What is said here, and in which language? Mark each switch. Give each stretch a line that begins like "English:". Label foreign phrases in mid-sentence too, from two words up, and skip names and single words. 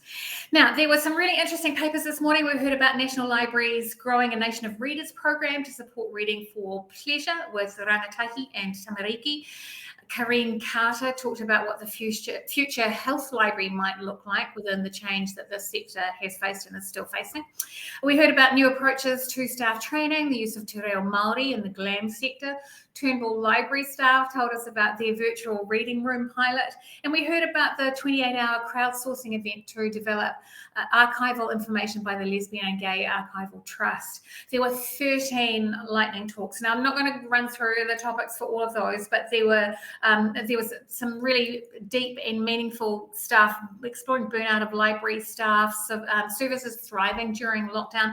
English: Now, there were some really interesting papers this morning. We heard about National Libraries growing a Nation of Readers program to support reading for pleasure with rangatahi and tamariki. Karine Carter talked about what the future health library might look like within the change that this sector has faced and is still facing. We heard about new approaches to staff training, the use of
Māori: te reo Māori
English: in the GLAM sector. Turnbull Library staff told us about their virtual reading room pilot, and we heard about the 28-hour crowdsourcing event to develop archival information by the Lesbian and Gay Archival Trust. There were 13 lightning talks. Now, I'm not going to run through the topics for all of those, but there was some really deep and meaningful stuff, exploring burnout of library staff, services thriving during lockdown.